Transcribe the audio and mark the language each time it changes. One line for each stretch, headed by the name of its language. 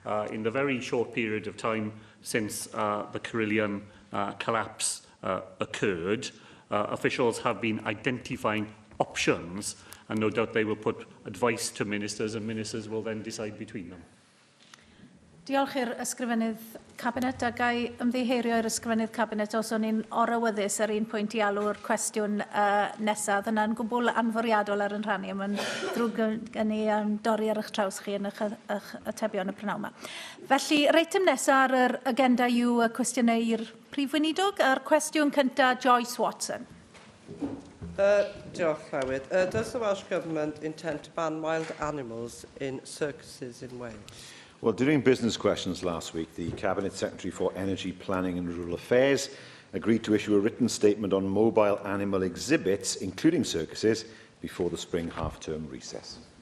English: In the very short period of time since the Carillion collapse occurred, officials have been identifying options, and no doubt they will put advice to ministers, and ministers will then decide between them.
Welsh: Diolch i'r ysgrifennydd Cabinet, a gai ymddiheurio i'r ysgrifennydd Cabinet os o'n i'n orawyddus ar un pwynt i alw'r cwestiwn nesaf. Yna'n gwbl anforiadol ar yn rhannu, mae'n drwg gen i dorri ar eich traws chi yn eich atebion y prynawn yma. Felly, reitem nesaf ar yr agenda yw cwestiynau i'r prif weinidog, a'r cwestiwn cyntaf Joyce Watson. Diolch, Llywydd.
English: Does the Welsh Government intend to ban wild animals in circuses in Wales? Well, during business questions last week, the Cabinet Secretary for Energy, Planning and Rural Affairs agreed to issue a written statement on mobile animal exhibits, including circuses, before the spring half-term recess.